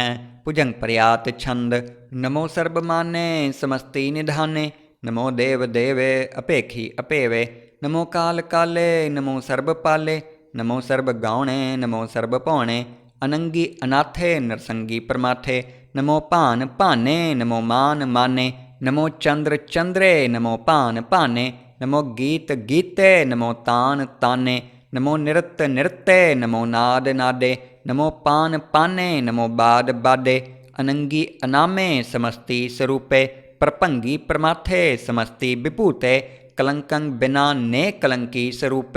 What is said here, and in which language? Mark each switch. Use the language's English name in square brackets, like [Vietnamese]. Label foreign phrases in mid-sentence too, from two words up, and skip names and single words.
[Braj] ਭੁਜੰਗ ਪ੍ਰਿਆਤ ਛੰਦ ਨਮੋ ਸਰਬ ਮਾਨੇ ਸਮਸਤੀ ਨਿਧਾਨੇ ਨਮੋ ਦੇਵ ਦੇਵੇ ਅਪੇਖੀ ਅਪੇਵੇ ਨਮੋ ਕਾਲ ਕਾਲੇ ਨਮੋ ਸਰਬ ਪਾਲੇ ਨਮੋ ਸਰਬ ਗਾਉਣੇ ਨਮੋ ਸਰਬ ਭਉਣੇ ਅਨੰਗੀ ਅਨਾਥੇ ਨਰਸੰਗੀ ਪਰਮਾਥੇ ਨਮੋ ਭਾਨ ਭਾਨੇ ਨਮੋ ਮਾਨ ਮਾਨੇ नमो चंद्र चंद्रे नमो पान पाने नमो गीत गीते नमो तान ताने नमो नृत्य नृत्य नमो नाद नादे नमो पान पाने नमो बाद बादे अनंगी अनामे समस्ति स्वरूपे प्रपंगी प्रमाथे समस्ति विभूते कलंकं बिना ने कलंकी स्वरूपे